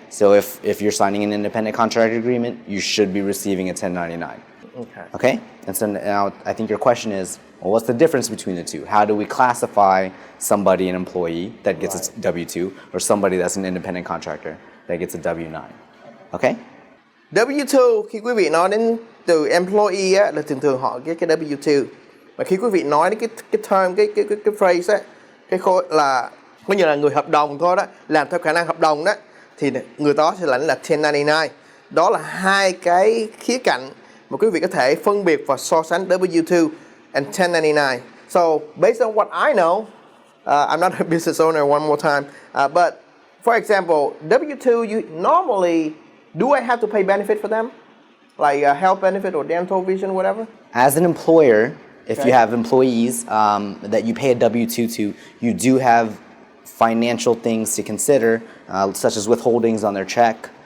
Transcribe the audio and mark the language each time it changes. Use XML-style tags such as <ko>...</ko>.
<en>So if you're signing an independent contractor agreement, you should be receiving a 1099. Okay. Okay? And so now I think your question is, well, what's the difference between the two? How do we classify somebody an employee that gets a W-2 or somebody that's an independent contractor that gets a W-9? Okay?</en> <vi>W-2, khi quý vị nói đến từ employee á, là thường họ cái W-2. Mà khi quý vị nói đến cái term, cái phrase á, cái khối là coi như là người hợp đồng thôi đó, làm theo khả năng hợp đồng đó, thì người đó sẽ lãnh là 1099. Đó là hai cái khía cạnh mà quý vị có thể phân biệt và so sánh W-2 and 1099.</vi> <en>So based on what I know, I'm not a business owner one more time, but for example, W-2, you normally, do I have to pay benefit for them? Like health benefit or dental vision, whatever? As an employer, if you have employees that you pay a W-2 to, you do have financial things to consider, such as withholdings on their check.</en>